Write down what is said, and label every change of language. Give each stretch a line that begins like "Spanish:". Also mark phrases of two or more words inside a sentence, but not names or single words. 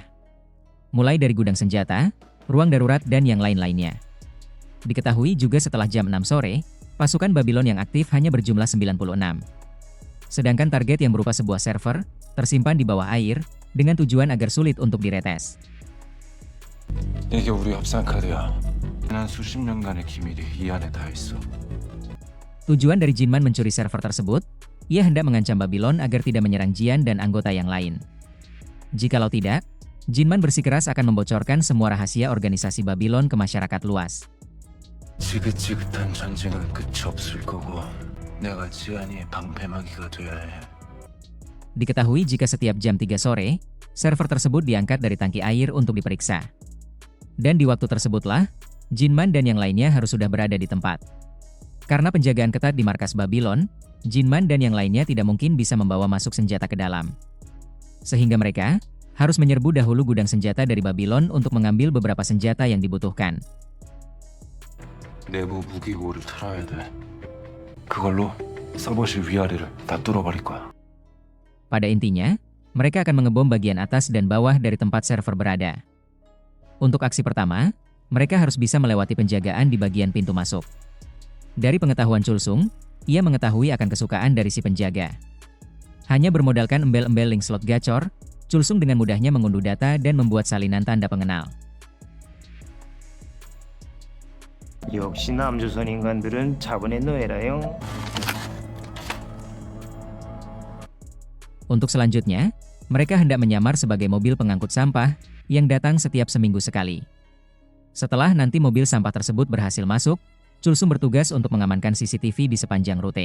Indonesian: Mulai dari gudang senjata, ruang darurat dan yang lain-lainnya. Diketahui juga setelah jam 6 sore, pasukan Babylon yang aktif hanya berjumlah 96. Sedangkan target yang berupa sebuah server, tersimpan di bawah air, dengan tujuan agar sulit untuk diretes.
Korean: 이게 우리 협상 카드야. 난 수십 년간의 기밀이 이 안에 다 있어.
Indonesian: Tujuan dari Jinman mencuri server tersebut, ia hendak mengancam Babylon agar tidak menyerang Jian dan anggota yang lain. Jikalau tidak, Jinman bersikeras akan membocorkan semua rahasia organisasi Babylon ke masyarakat luas.
Korean: 지긋지긋한 전쟁은 끝이 없을 거고 내가 지안이의 방패막이가 돼야 해.
Indonesian: Diketahui jika setiap jam 3 sore, server tersebut diangkat dari tangki air untuk diperiksa. Dan di waktu tersebutlah, Jinman dan yang lainnya harus sudah berada di tempat. Karena penjagaan ketat di markas Babylon, Jinman dan yang lainnya tidak mungkin bisa membawa masuk senjata ke dalam. Sehingga mereka harus menyerbu dahulu gudang senjata dari Babylon untuk mengambil beberapa senjata yang dibutuhkan.
Korean: 내부 무기고를 털어야 돼. 그걸로 서버실 위아래를 다 뚫어버릴 거야.
Indonesian: Pada intinya, mereka akan mengebom bagian atas dan bawah dari tempat server berada. Untuk aksi pertama, mereka harus bisa melewati penjagaan di bagian pintu masuk. Dari pengetahuan Chulsung, ia mengetahui akan kesukaan dari si penjaga. Hanya bermodalkan embel-embel link slot gacor, Chulsung dengan mudahnya mengunduh data dan membuat salinan tanda pengenal.
Korean: 역시 남조선 인간들은 자본의 노예라요.
Indonesian: Untuk selanjutnya, mereka hendak menyamar sebagai mobil pengangkut sampah yang datang setiap seminggu sekali. Setelah nanti mobil sampah tersebut berhasil masuk, Chulsung bertugas untuk mengamankan CCTV di sepanjang rute.